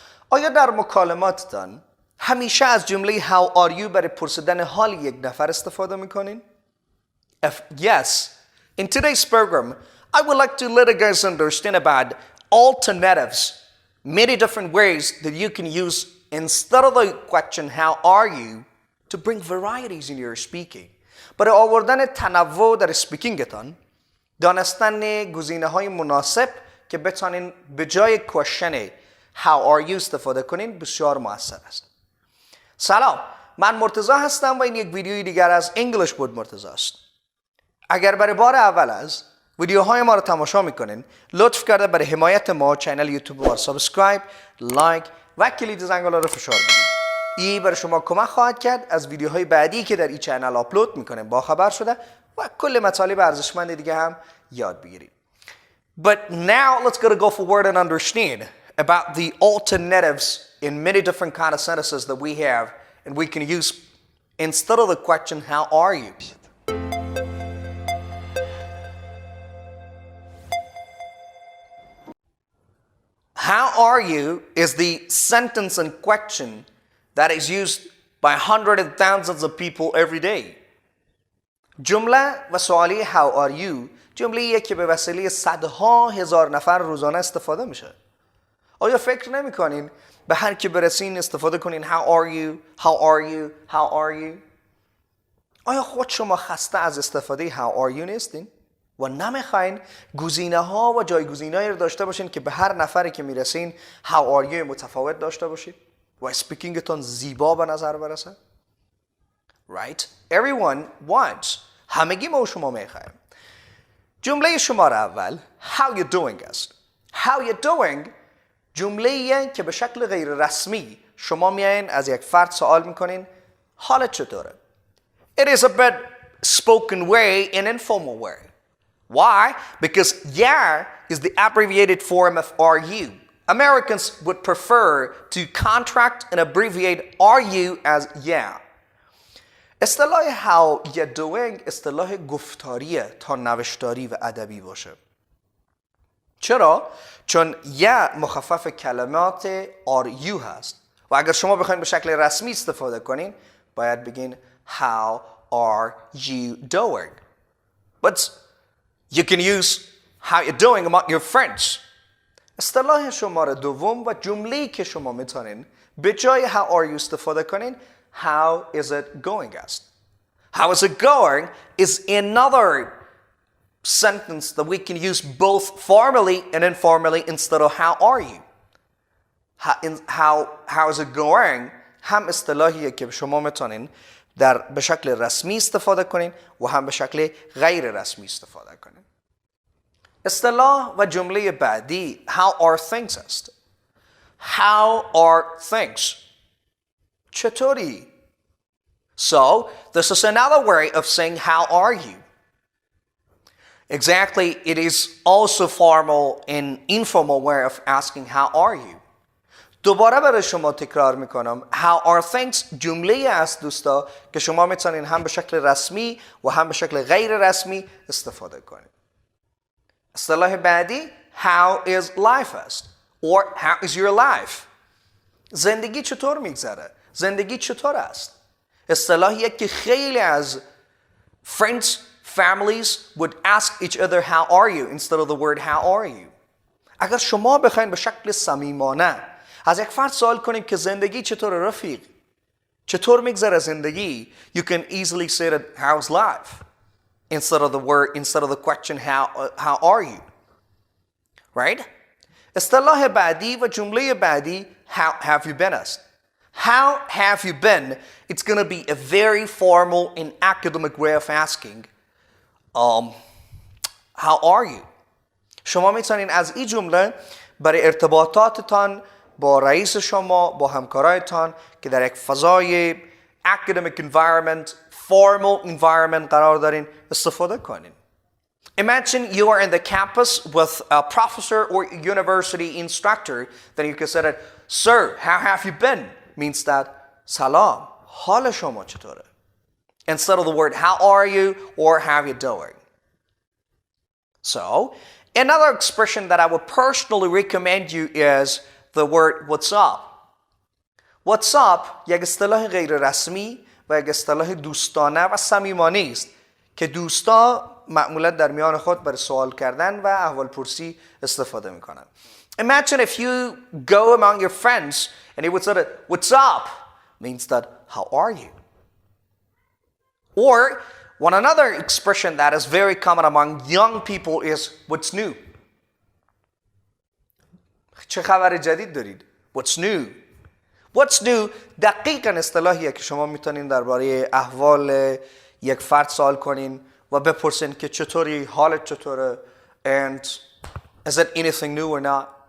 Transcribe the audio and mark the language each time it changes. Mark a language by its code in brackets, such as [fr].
[fa] آیا در مکالماتتان همیشه از جمله [en] How are you [fa] برای پرسیدن حال یک نفر استفاده میکنین؟ [en] If yes, in today's program, I would like to let you guys understand about alternatives, many different ways that you can use instead of the question How are you to bring varieties in your speaking. [fa] برای آوردن تنوع در اسپیکینگتان دانستن گزینه‌های مناسب که بتونین به جای کوشن How are you استفاده کنین بسیار موثر است. سلام، من مرتضی هستم و این یک ویدیوی دیگر از انگلیش بود مرتضی است. اگر برای بار اول از ویدیوهای ما رو تماشا میکنین لطف کرده برای حمایت ما چینل یوتیوب ما رو سابسکرایب، لایک و کلید زنگوله رو فشار بدید. این برای شما کمک خواهد کرد از ویدیوهای بعدی که در این چینل آپلود میکنیم باخبر شده و کل مطالب ارزشمند دیگه هم یاد بگیرید. [en] But now let's go forward and understand about the alternatives in many different kind of sentences that we have and we can use instead of the question how are you. How are you is the sentence and question that is used by hundreds and thousands of people every day. [fa] جمله و سوالی How are you جمله‌ایه که به وسیله صدها هزار نفر روزانه استفاده میشه. آیا فکر نمی‌کنین به هر کی برسین استفاده کنین How are you How are you How are you. آیا خود شما خسته از استفاده How are you نیستین و نمیخواین گزینه‌ها و جایگزینایی رو داشته باشین که به هر نفری که میرسین How are you متفاوت داشته باشید و اسپیکینگتون زیبا به نظر برسه؟ [en] Right? Everyone wants. [fa] همگی ما و شما میخوایم. جمله شماره اول How you doing است. How you doing جمله‌ایه که به شکل غیر رسمی شما میایین از یک فرد سوال میکنین حالت چطوره؟ [en] It is a bit spoken way and informal way. Why? Because yeah is the abbreviated form of are you. Americans would prefer to contract and abbreviate are you as yeah. [fa] اصطلاح how you doing اصطلاح گفتاریه تا نوشتاری و ادبی باشه. چرا؟ چون yeah مخفف کلمات are you هست و اگر شما بخواید به شکل رسمی استفاده کنین باید بگین how are you doing. [en] But you can use how you doing among your friends. [fa] اصطلاح شماره دوم و جمله‌ای که شما میتونین به جای how are you استفاده کنین How is it going است. [en] How is it going is another sentence that we can use both formally and informally instead of how are you. [fa] How is it going هم اصطلاحیه که شما میتونین به شکل رسمی استفاده کنین و هم به شکل غیر رسمی استفاده کنین. اصطلاح و جمله بعدی How are things است. [en] How are things [fa] چطوری؟ [en] So, this is another way of saying how are you. Exactly, it is also formal and informal way of asking how are you. [fa] دوباره برای شما تکرار میکنم How are things جمله است دوستا که شما میتونین هم به شکل رسمی و هم به شکل غیر رسمی استفاده کنید. اصطلاح بعدی How is life است [en] or how is your life. [fa] زندگی چطور میگذره؟ زندگی چطور است؟ اصطلاحیه که خیلی از [en] friends, families would ask each other how are you instead of the word how are you. [fa] اگر شما بخواید به شکل صمیمانه از یک فرد سوال کنید که زندگی چطور رفیق؟ چطور میگذره زندگی؟ [en] You can easily say that how's life instead of the question how are you. Right? [fa] اصطلاح بعدی و جمله بعدی how have you been است. [en] How have you been? It's going to be a very formal and academic way of asking how are you? [fa] شما میتونین از این جمله برای ارتباطاتتان با رئیس شما با همکارایتان که در یک فضای [en] academic environment, formal environment [fa] قرار دارین استفاده کنین. [en] Imagine you are in the campus with a professor or university instructor, then you can say that, sir, how have you been? Means that, [fa] سلام، حال شما چطوره؟ [en] Instead of the word how are you or how you doing. So, another expression that I would personally recommend you is the word what's up. [fa] What's up یک اصطلاح غیر رسمی و یک اصطلاح دوستانه و صمیمانه است که دوستا معمولا در میان خود برای سوال کردن و احوال پرسی استفاده میکنن. [en] Imagine if you go among your friends and you would say what's up means that how are you? Or one another expression that is very common among young people is what's new. [fa] چه خبر جدید دارید؟ What's new? What's new دقیقاً اصطلاحیه که شما میتونین درباره احوال یک فرد سوال کنین و بپرسین که چطوری، حالت چطوره [en] and is it anything new or not.